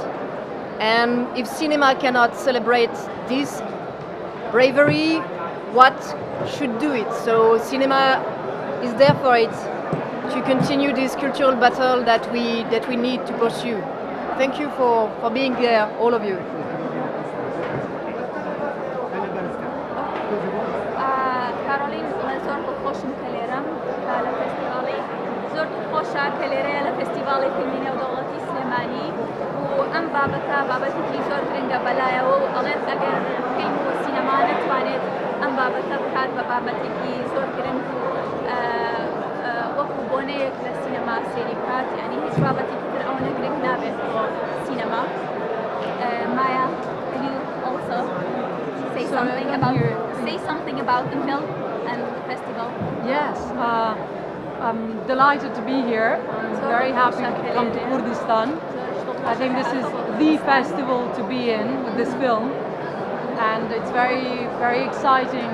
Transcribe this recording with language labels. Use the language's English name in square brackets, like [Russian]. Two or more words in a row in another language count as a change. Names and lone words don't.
[English] And if cinema cannot celebrate this bravery, what should do it? So cinema is there for it, to continue this cultural battle that we need to pursue. Thank you for being there, all of you. [Central Kurdish] كارولين زۆر دڵخۆشم کە لێرەم لە فستیڤاڵی زۆر دڵخۆشە کە لێرەیە لە فستیڤاڵی فیلمی نێودەوڵەتی سلێمانی و ئەم بابەتە بابەتێکی زۆر گرنگە بەلایەوە و ئەڵێن ئەگەر فیلم و سینەما نەتوانێت ئەم بابەتە بکات بە بابەتێکی زۆر گرنگ و وەکو بۆنەیەک لە سینەما سێری بکات، یعنی هیچ بابەتێکی تر ئەوەنە گرنگ نابێت بۆ سینەما. [English] Maya, can you also say something about the film and the festival? Yes, I'm delighted to be here. I'm very happy to come to Kurdistan. I think this is the festival to be in with this film, and it's very, very exciting.